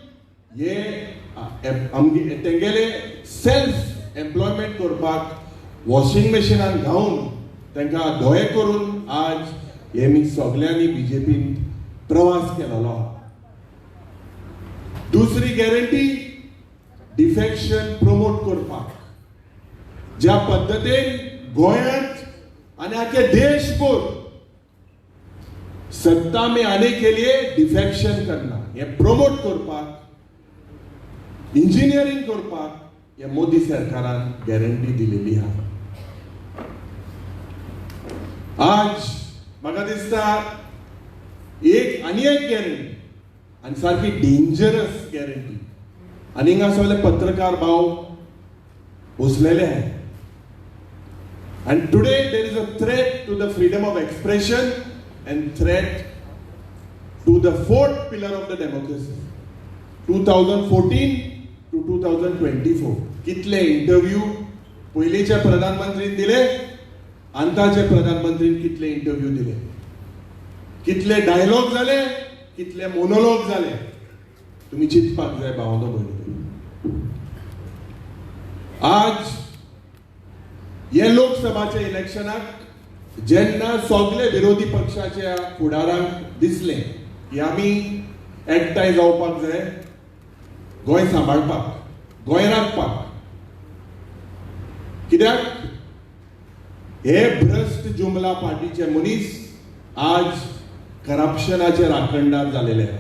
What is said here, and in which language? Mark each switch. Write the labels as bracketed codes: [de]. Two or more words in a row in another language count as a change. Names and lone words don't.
[kok] हे तेंगेले [en] self employment [kok] करपाक वॉशिंग मशीनान घावन तांकां दोळे करून आज हेमी सगळ्यांनी बीजेपीन प्रवास केलेलो आहा. दुसरी गॅरंटी डिफेक्शन प्रमोट करपाक. ज्या पद्धतीन गोंयांत आणि आखे देशभर [hi] सत्ता में आने के लिए डिफेक्शन करना ये [kok] प्रमोट करपाक, इंजिनियरिंग करपाक हे मोदी सरकारान गॅरंटी दिलेली आहा. आज म्हाका दिसता आनी एक गॅरंटी आणि सारखी [en] dangerous guarantee [kok] आणि हिंगा सगळे पत्रकार भाव बसलेले आहे. [en] And today there is a threat to the freedom of expression and threat to the fourth pillar of the democracy. [kok] 2014 to 2024 कितले इंटरव्यू पयलीच्या प्रधानमंत्रीन दिले, आतांच्या प्रधानमंत्रीन कितले इंटरव्यू दिले, कितले डायलॉग झाले, कितले मोनोलॉग झाले, तुम्ही चिंतपाक जाय भावनो भयणी. आज हे लोकसभाच्या इलेक्शनाक जेन्ना सगळे विरोधी पक्षाच्या फुडारांक दिसले की आमी एकठांय जावपाक जाय, गोंय सांबाळपाक, गोंय राखपाक, कित्याक हे भ्रष्ट जुमला पार्टीचे मनीस आज करप्शनाचे राखणदार जालेले आहा.